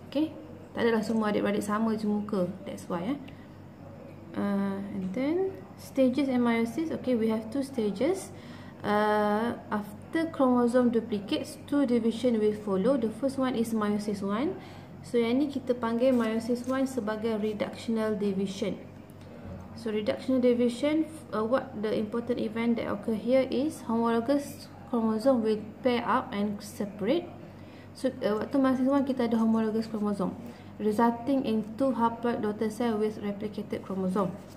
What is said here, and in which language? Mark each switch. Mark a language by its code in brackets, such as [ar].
[ms] Okay, tak adalah semua adik-beradik sama je muka. [en] That's why and then stages in meiosis. Okay, we have two stages. After chromosome duplicates, two division will follow. The first one is meiosis 1. [ms] So yang ni kita panggil meiosis 1 sebagai reductional division. [en] So reductional division, what the important event that occur here is homologous chromosome will pair up and separate. So [ms] waktu [en] meiosis 1 [ms] kita ada [en] homologous chromosome, resulting in two haploid daughter cell with replicated chromosome.